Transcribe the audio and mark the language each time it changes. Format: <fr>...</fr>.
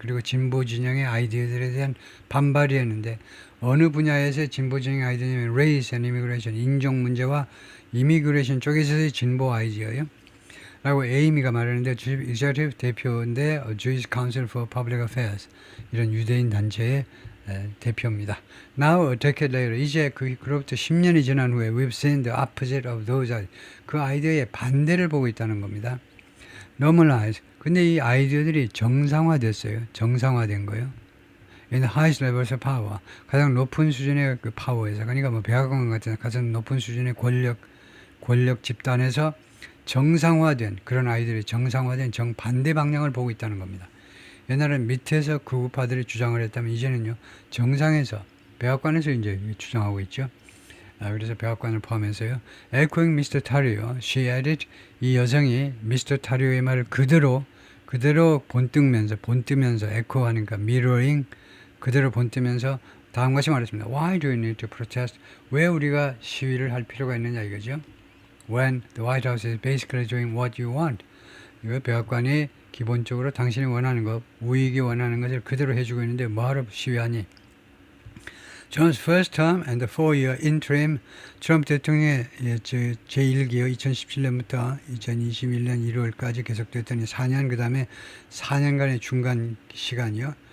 <ko>그리고 진보 진영의 아이디어들에 대한 반발이었는데 어느 분야에서 진보 진영의 아이디어냐면</ko> <en>race and immigration,</en> <ko>인종 문제와 이미그레이션 쪽에서의 진보 아이디어요. 라고 에이미가 말하는데 executive 대표인데 Jewish Council for Public Affairs 이런 유대인 단체의 대표입니다.</ko> <en>Now a decade later</en> <ko>이제 그로부터 10년이 지난 후에</ko> <en>we've seen the opposite of those ideas.</en> <ko>그 아이디어의 반대를 보고 있다는 겁니다.</ko> <en>Normalize.</en> <ko>근데 이 아이디어들이 정상화됐어요. 정상화된 거예요.</ko> <en>In the highest levels of power.</en> <ko>가장 높은 수준의 그 파워에서 그러니까 뭐 백악관 같은 가장 높은 수준의 권력 집단에서 정상화된 그런 아이들이 정상화된 정반대 방향을 보고 있다는 겁니다. 옛날에는 밑에서 극우파들이 주장을 했다면 이제는요 정상에서 백악관에서 이제 주장하고 있죠. 그래서 백악관을 포함해서요.</ko> <en>Echoing Mr. Tario, she added</en> <ko>이 여성이</ko> <en>Mr.</en> <ko>Tario의 말을 그대로 본뜨면서 echo하니까 mirroring 그대로 본뜨면서 다음과 같이 말했습니다.</ko> <en>Why do we need to protest?</en> <ko>왜 우리가 시위를 할 필요가 있느냐 이거죠.</ko> <en>When the White House is basically doing what you want.</en> <ko>이거 백악관이 기본적으로 당신이 원하는 것, 우익이 원하는 것을 그대로 해주고 있는데 뭐하러 시위하니?</ko> <en>Trump's first term and the 4-year interim</en> <ko>트럼프 대통령의 제1기요 2017년부터 2021년 1월까지 계속됐더니 4년 그 다음에 4년간의 중간 시간이요.</ko>